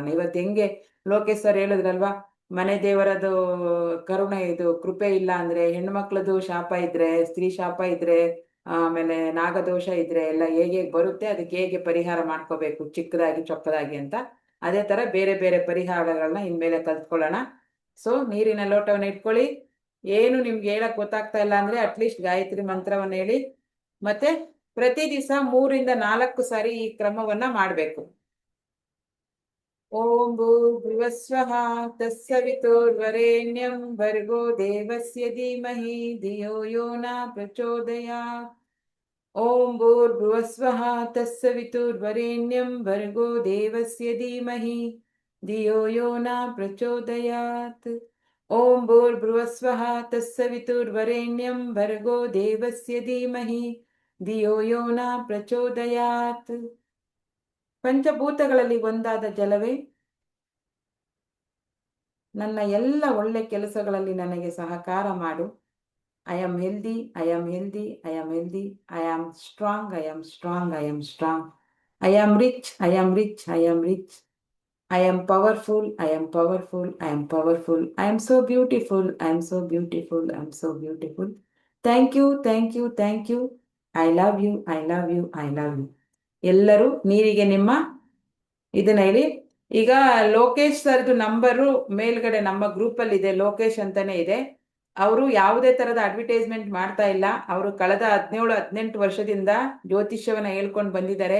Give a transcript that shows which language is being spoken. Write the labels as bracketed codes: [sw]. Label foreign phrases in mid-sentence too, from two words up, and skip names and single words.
[kn] ಇವತ್ತು ಹೆಂಗೆ ಲೋಕೇಶ್ ಸರ್ ಹೇಳಿದ್ರಲ್ವಾ, ಮನೆ ದೇವರದು ಕರುಣೆ ಇದು ಕೃಪೆ ಇಲ್ಲ ಅಂದರೆ, ಹೆಣ್ಮಕ್ಳದು ಶಾಪ ಇದ್ರೆ, ಸ್ತ್ರೀ ಶಾಪ ಇದ್ರೆ ಆಮೇಲೆ ನಾಗದೋಷ ಇದ್ರೆ ಎಲ್ಲ ಹೇಗೆ ಬರುತ್ತೆ ಅದಕ್ಕೆ ಹೇಗೆ ಪರಿಹಾರ ಮಾಡ್ಕೋಬೇಕು ಚಿಕ್ಕದಾಗಿ ಚೊಕ್ಕದಾಗಿ ಅಂತ, ಅದೇ ಥರ ಬೇರೆ ಬೇರೆ ಪರಿಹಾರಗಳನ್ನ ಇನ್ಮೇಲೆ ಕಲ್ತ್ಕೊಳ್ಳೋಣ. ಸೊ ನೀರಿನ ಲೋಟವನ್ನು ಇಟ್ಕೊಳ್ಳಿ. ಏನು ನಿಮ್ಗೆ ಹೇಳಕ್ ಗೊತ್ತಾಗ್ತಾ ಇಲ್ಲ ಅಂದ್ರೆ ಅಟ್ಲೀಸ್ಟ್ ಗಾಯತ್ರಿ ಮಂತ್ರವನ್ನು ಹೇಳಿ. ಮತ್ತೆ ಪ್ರತಿ ದಿವಸ 3-4 ಸಾರಿ ಈ ಕ್ರಮವನ್ನ ಮಾಡಬೇಕು. [sa] ಓಂ ಭೂರ್ಭುವಸ್ವಃ ತತ್ಸವಿತುರ್ವರೆಣ್ಯಂ ಭರ್ಗೋ ದೇವಸ್ಯ ಧೀಮಹಿ ಧಿಯೋ ಯೋ ನ ಪ್ರಚೋದಯಾತ್. ಓಂ ಭೂರ್ಭುವಸ್ವಃ ತತ್ಸವಿತುರ್ವರೆಣ್ಯಂ ಭರ್ಗೋ ದೇವಸ್ಯ ಧೀಮಹಿ ಧಿಯೋ ಯೋ ನ ಪ್ರಚೋದಯಾತ್. ಓಂ ಭೂರ್ಭುವಸ್ವಃ ತತ್ಸವಿತುರ್ವರೆಣ್ಯಂ ಭರ್ಗೋ ದೇವಸ್ಯ ಧೀಮಹಿ ಧಿಯೋ ಯೋ ನ ಪ್ರಚೋದಯಾತ್. [kn] ಪಂಚಭೂತಗಳಲ್ಲಿ ಒಂದಾದ ಜಲವೇ ನನ್ನ ಎಲ್ಲ ಒಳ್ಳೆ ಕೆಲಸಗಳಲ್ಲಿ ನನಗೆ ಸಹಕಾರ ಮಾಡು. [en] I am healthy, I am healthy, I am healthy, I am strong, I am strong, I am strong, I am rich, I am rich, I am rich, I am powerful, I am powerful, I am powerful, I am so beautiful, I am so beautiful, I am so beautiful. Thank you, thank you, thank you. I love you, I love you, I love you. [kn] ಎಲ್ಲರೂ ನೀರಿಗೆ ನಿಮ್ಮ ಇದನ್ನ ಹೇಳಿ. ಈಗ ಲೋಕೇಶ್ ಸರ್ದು ನಂಬರು ಮೇಲ್ಗಡೆ ನಮ್ಮ ಗ್ರೂಪಲ್ಲಿ ಇದೆ, ಲೋಕೇಶ್ ಅಂತಾನೆ ಇದೆ. ಅವರು ಯಾವುದೇ ತರದ ಅಡ್ವರ್ಟೈಸ್ಮೆಂಟ್ ಮಾಡ್ತಾ ಇಲ್ಲ. ಅವರು ಕಳೆದ 17-18 ವರ್ಷದಿಂದ ಜ್ಯೋತಿಷ್ಯವನ್ನ ಹೇಳ್ಕೊಂಡು ಬಂದಿದ್ದಾರೆ.